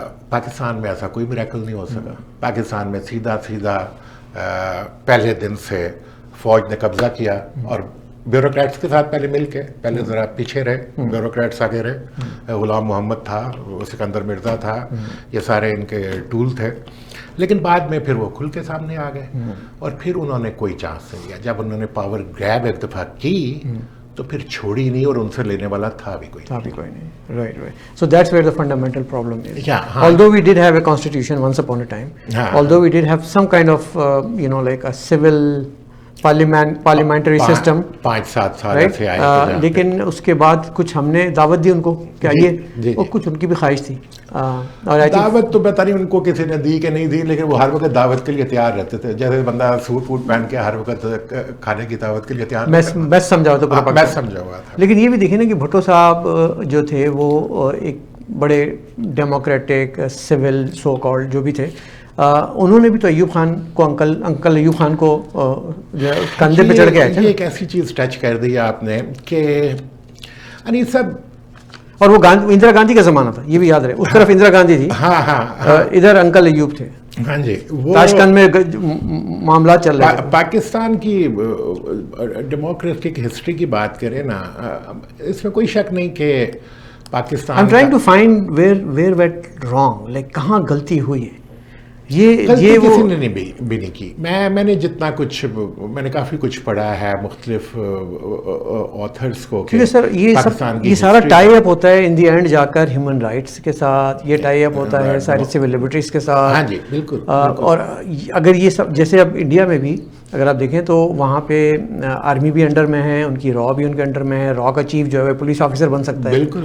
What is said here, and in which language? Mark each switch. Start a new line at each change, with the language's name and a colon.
Urdu: پاکستان میں ایسا کوئی میریکل نہیں ہو سکا. پاکستان میں سیدھا پہلے دن سے فوج نے قبضہ کیا, اور بیوروکریٹس کے ساتھ پہلے مل کے, پہلے ذرا پیچھے رہے, بیوروکریٹس آگے رہے. غلام محمد تھا, سکندر مرزا تھا, یہ سارے ان کے ٹول تھے. لیکن بعد میں پھر وہ کھل کے سامنے آ گئے, اور پھر انہوں نے کوئی چانس نہیں لیا. جب انہوں نے پاور گریب ایک دفعہ کی تو پھر چھوڑی نہیں, اور ان سے لینے والا تھا بھی کوئی نہیں.
English: Right. So that's where the fundamental problem is. Although we did have a constitution once upon a time, although we did have some kind of like a civil
Urdu: parliamentary system 5-7 سال سے آئے, لیکن اس کے بعد کچھ ہم نے دعوت دی ان کو کہ آئیے, اور کچھ ان کی بھی خواہش تھی. اور دعوت تو پتہ نہیں ان کو کسی نے دی کہ نہیں دی, لیکن وہ ہر وقت دعوت کے لیے تیار رہتے تھے. جیسے بندہ سوٹ ووٹ پہن کے ہر وقت کھانے کی دعوت کے لیے تیار, میں سمجھا ہوا تھا, میں سمجھا ہوا تھا. لیکن یہ بھی دیکھیں نا کہ بھٹو صاحب جو تھے وہ ایک بڑے ڈیموکریٹک سول سو کالڈ جو بھی تھے, انہوں نے بھی تو ایوب خان کو انکل ایوب خان کو کندھے پہ چڑھ کے آئے تھے. یہ ایک ایسی چیز ٹچ کر دی آپ نے کہ یعنی سب, اور وہ اندرا گاندھی کا زمانہ تھا, یہ بھی یاد رہے, اس طرف اندرا گاندھی تھی, ادھر انکل ایوب تھے. ہاں جی, وہ تاشقند میں معاملات چل رہے تھے. پاکستان کی ڈیموکریٹک ہسٹری کی بات کریں نا, اس میں کوئی شک نہیں کہ Pakistan,
English: I'm trying to find where went wrong, like
Urdu: کہاں غلطی ہوئی ہے. یہ کسی نے بھی نہیں کی. میں نے جتنا کچھ, میں نے کافی کچھ پڑھا ہے مختلف آتھرز کو, کیونکہ سر یہ سارا ٹائی اپ ہوتا ہے ان دی اینڈ جا کر ہیومن رائٹس کے ساتھ, یہ ٹائی اپ ہوتا ہے ساری سول لبرٹیز کے ساتھ. ہاں جی بالکل. اور اگر یہ سب, جیسے اب انڈیا میں بھی اگر آپ دیکھیں تو وہاں پہ آرمی بھی انڈر میں ہے, ان کی را بھی ان کے انڈر میں ہے, را کا چیف جو ہے پولیس آفیسر بن سکتا ہے.